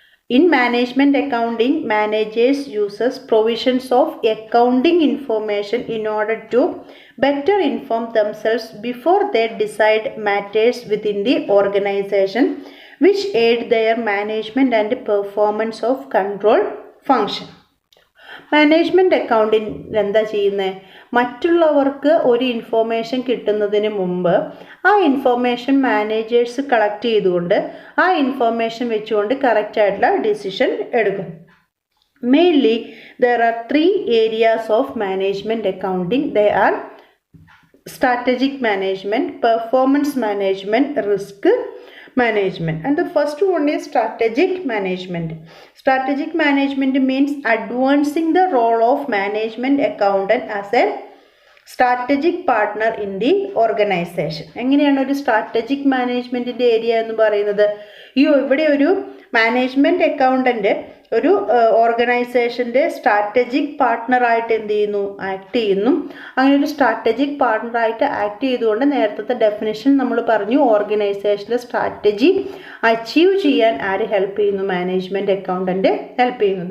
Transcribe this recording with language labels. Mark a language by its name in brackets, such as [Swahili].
[English] In management accounting, managers uses provisions of accounting information in order to better inform themselves before they decide matters within the organization, which aid their management and performance of control function. [Malayalam] Management അക്കൗണ്ടിൽ എന്താ ചെയ്യുന്നത്, മറ്റുള്ളവർക്ക് ഒരു information കിട്ടുന്നതിന് മുമ്പ് ആ information managers collect ചെയ്തുകൊണ്ട് ആ ഇൻഫോർമേഷൻ വെച്ചുകൊണ്ട് കറക്റ്റായിട്ടുള്ള ഡിസിഷൻ എടുക്കും. [English] Mainly there are 3 areas of management accounting. They are strategic management, performance management, risk management, and the first one is strategic management. Strategic management means advancing the role of management accountant as a strategic partner in the organization. [Malayalam] എങ്ങനെയാണ് ഒരു strategic മാനേജ്മെൻറ്റിൻ്റെ area എന്ന് പറയുന്നത്? ഇവിടെ ഒരു management accountant ഒരു ഓർഗനൈസേഷൻ്റെ strategic പാർട്ട്ണറായിട്ട് എന്ത് ചെയ്യുന്നു, act ചെയ്യുന്നു. അങ്ങനെ ഒരു സ്ട്രാറ്റജിക് പാർട്ട്ണറായിട്ട് ആക്ട് ചെയ്തുകൊണ്ട് നേരത്തെ ഡെഫിനിഷൻ നമ്മൾ പറഞ്ഞു, ഓർഗനൈസേഷൻ്റെ സ്ട്രാറ്റജി അച്ചീവ് ചെയ്യാൻ ആര് ഹെൽപ്പ് ചെയ്യുന്നു, മാനേജ്മെൻറ്റ് അക്കൗണ്ടൻ്റ് ഹെൽപ്പ് ചെയ്യുന്നു.